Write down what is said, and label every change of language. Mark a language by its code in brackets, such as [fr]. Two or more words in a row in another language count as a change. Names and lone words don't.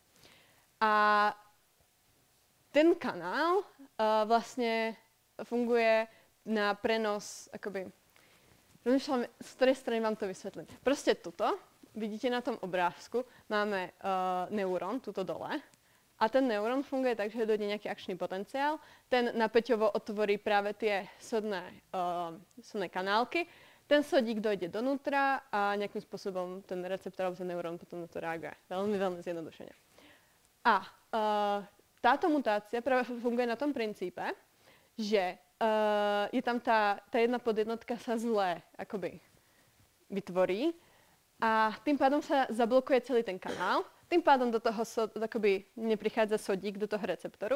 [sk] A ten kanál vlastne funguje na prenos, akoby, rozmýšľam, z ktorej strany vám to vysvetlím. [cs] Prostě tuto, vidíte na tom obrázku, máme neuron, tuto dole. A ten neuron funguje tak, že dojde nějaký akčný potenciál. [sk] Ten napäťovo otvorí právě ty sodné kanálky. [cs] Ten sodík dojde donútra a nějakým způsobem ten receptor alebo ten neuron potom na to reaguje. Velmi, velmi zjednodušeně. [sk] A táto mutácia právě funguje na tom princípe, že je tam ta jedna podjednotka sa zle akoby vytvorí a tým pádom sa zablokuje celý ten kanál. Tým pádom do toho akoby neprichádza sodík do toho receptoru.